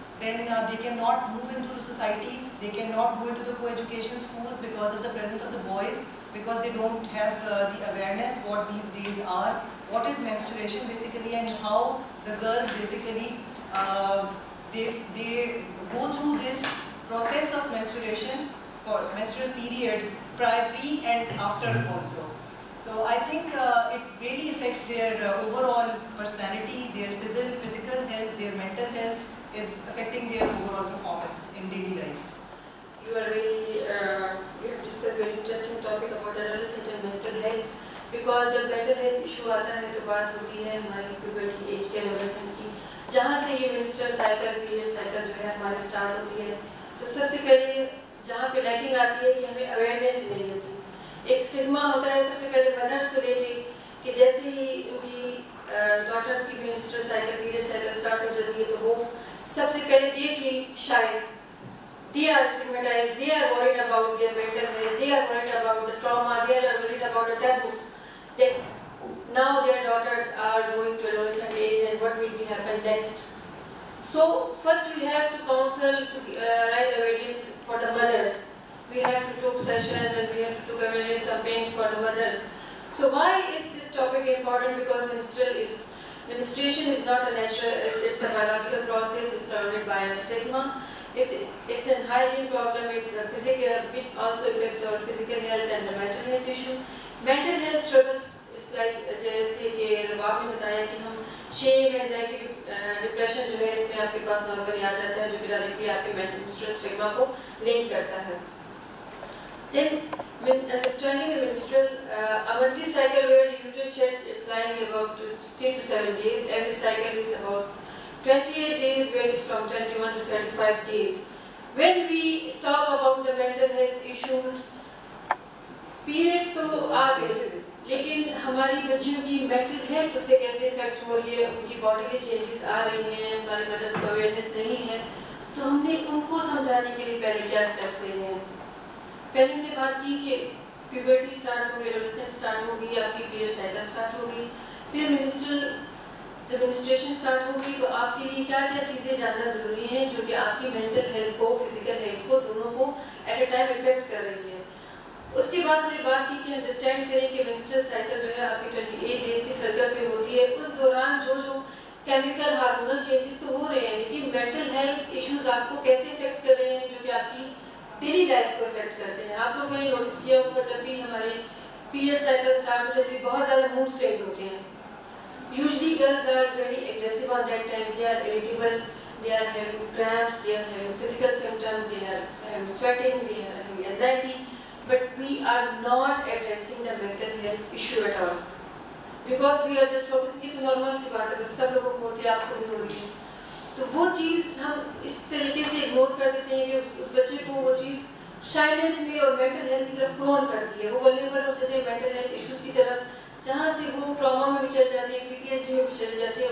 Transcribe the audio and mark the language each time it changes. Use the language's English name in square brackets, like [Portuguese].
[English] then they cannot move into the societies, they cannot go into the co-education schools because of the presence of the boys, because they don't have the awareness what these days are, what is menstruation basically, and how the girls basically, they go through this process of menstruation for menstrual period, pre and after also. So I think it really affects their overall personality, their physical health, their mental health is affecting their overall performance in daily life. You are very, you have discussed very interesting topic about adolescent and mental health, because [Hindi] जब mental health issue आता है तो बात होती है हमारी puberty age के adolescent की, जहाँ से ये menstrual cycle, period cycle जो है हमारे start होती है, तो सबसे पहले जहाँ पे lacking आती है कि हमें awareness ही नहीं होती. एक स्टिग्मा होता है सबसे पहले [English] Mothers को लेके कि जैसे ही उनकी डॉटर्स की menstrual cycle, period cycle start हो जाती है तो वो सबसे पहले they feel shy, they are stigmatized, they are worried about their mental health, they are worried about the trauma, they are worried about the taboo that now their daughters are going to adolescent age and what will be happen next. So first we have to counsel to raise awareness for the mothers. We have to do sessions and we have to do awareness campaigns for the mothers. So why is this topic important? Because menstruation is not a natural, it's a biological process, it's surrounded by a stigma. It's a hygiene problem, it's a physical, which also affects our physical health and the mental health issues. Mental health struggles is like, [Hindi] जैसे कि रबाब ने बताया कि हम shame, anxiety, depression जो है इसमें आपके पास normally आ जाता है जो कि directly आपके menstrual stigma को link करता है. [English] Then, understanding the menstrual, a monthly cycle where the uterus sheds its lining about 3 to 7 days. Every cycle is about 28 days, varies from 21 to 35 days. When we talk about the mental health issues, [Hindi] periods तो आ गए, लेकिन हमारी बच्चियों की mental health उससे कैसे affect हो रही है, उनकी body के changes आ रही हैं, हमारे mothers को awareness नहीं है, तो हमने उनको समझाने के लिए पहले क्या steps लेने हैं. पहले हमने बात की कि puberty start हो गई, adolescence start हो गई, आपकी period cycle start हो गई, फिर जब menstruation start हो गई तो आपके लिए क्या-क्या चीज़ें जानना ज़रूरी हैं जो कि आपकी mental health को, physical health को, दोनों को at a time affect कर रही है. उसके बाद हमने बात की कि understand करें कि menstrual cycle जो है आपकी 28 days की circle पे होती है, उस दौरान जो chemical hormonal changes तो हो रहे हैं, लेकिन mental health issues आपको कैसे affect कर रहे हैं जो कि आपकी डेली लाइफ को इफेक्ट करते हैं. आप लोगों ने नोटिस किया होगा जब भी हमारे पीरियड साइकिल स्टार्ट हो जाती है बहुत ज़्यादा मूड स्विंग्स होते हैं. [English] Usually girls are very aggressive on that time. They are irritable, they are having cramps, they are having physical symptoms, they are having sweating, they are having anxiety. But we are not addressing the mental health issue at all. Because we are just focusing [Hindi] कि तो normal सी बात है, बस सब लोगों को होती है, आपको भी हो रही है. तो वो चीज़ हम इस तरीके से इग्नोर कर देते हैं कि उस बच्चे को वो चीज़ शाइनेस में और मेंटल हेल्थ की तरफ प्रोन करती है. वो वल्नरेबल हो जाते हैं मेंटल हेल्थ इश्यूज की तरफ, जहाँ से वो ट्रॉमा में भी चले जाते हैं, PTSD में भी चले जाते हैं.